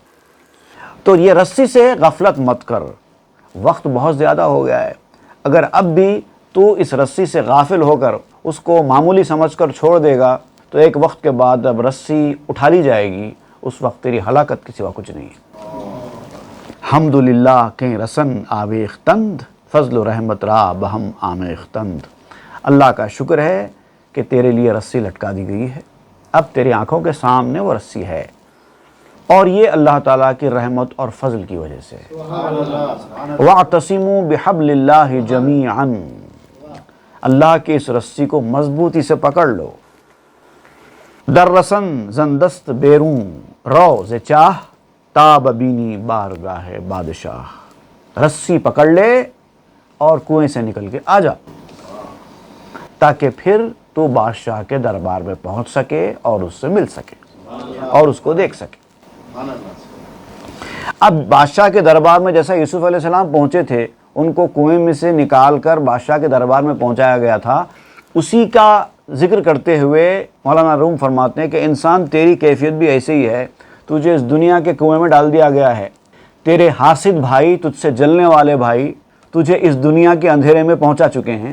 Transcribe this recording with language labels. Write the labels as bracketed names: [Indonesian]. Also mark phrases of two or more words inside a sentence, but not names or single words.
[Urdu] تو یہ رسی سے غفلت مت کر، وقت بہت زیادہ ہو گیا ہے۔ اگر اب بھی تو اس رسی سے غافل ہو کر اس کو معمولی سمجھ کر چھوڑ دے گا تو ایک وقت کے بعد اب رسی اٹھا لی جائے گی، اس وقت تیری ہلاکت کے سوا کچھ نہیں ہے۔ [Persian] حمدللہ کہ رسن آویختند، فضل و رحمت را بہم آمیختند۔ [Urdu] اللہ کا شکر ہے کہ تیرے لیے رسی لٹکا دی گئی ہے، اب تیری آنکھوں کے سامنے وہ رسی ہے، اور یہ اللہ تعالیٰ کی رحمت اور فضل کی وجہ سے۔ [Arabic] وَاعْتَصِمُوا بِحَبْلِ اللَّهِ جَمِيعًا، [Urdu] اللہ کی اس رسی کو مضبوطی سے پکڑ لو۔ [Persian] در رسن زندست بیرون رو ز چاہ، تاب بینی بارگاہ بادشاہ۔ [Urdu] رسی پکڑ لے اور کنویں سے نکل کے آ جا، تاکہ پھر تو بادشاہ کے دربار میں پہنچ سکے اور اس سے مل سکے اور اس کو دیکھ سکے۔ اب بادشاہ کے دربار میں جیسا یوسف علیہ السلام پہنچے تھے، ان کو کنویں میں سے نکال کر بادشاہ کے دربار میں پہنچایا گیا تھا، اسی کا ذکر کرتے ہوئے مولانا روم فرماتے ہیں کہ انسان تیری کیفیت بھی ایسے ہی ہے، تجھے اس دنیا کے کنویں میں ڈال دیا گیا ہے، تیرے حاسد بھائی، تجھ سے جلنے والے بھائی تجھے اس دنیا کے اندھیرے میں پہنچا چکے ہیں۔